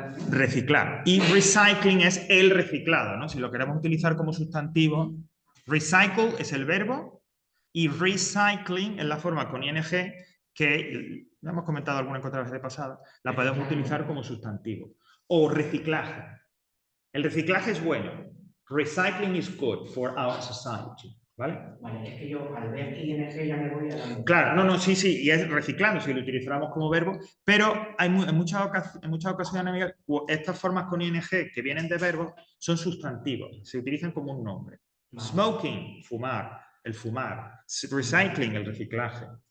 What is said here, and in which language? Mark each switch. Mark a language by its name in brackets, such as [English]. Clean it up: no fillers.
[Spanish] Reciclar. Y recycling es el reciclado, ¿no? Si lo queremos utilizar como sustantivo, recycle es el verbo y recycling es la forma con ing que, ya hemos comentado alguna que otra vez de pasada, la podemos utilizar como sustantivo. O reciclaje. El reciclaje es bueno. [English] Recycling is good for our society. [Spanish] ¿Vale? Vale, es que yo al ver ING ya me voy a la... Claro, no, sí, y es reciclando, si lo utilizáramos como verbo, pero hay en muchas ocasiones, Miguel, estas formas con ing que vienen de verbos son sustantivos, se utilizan como un nombre. Vale. Smoking, fumar, el fumar. Recycling, el reciclaje.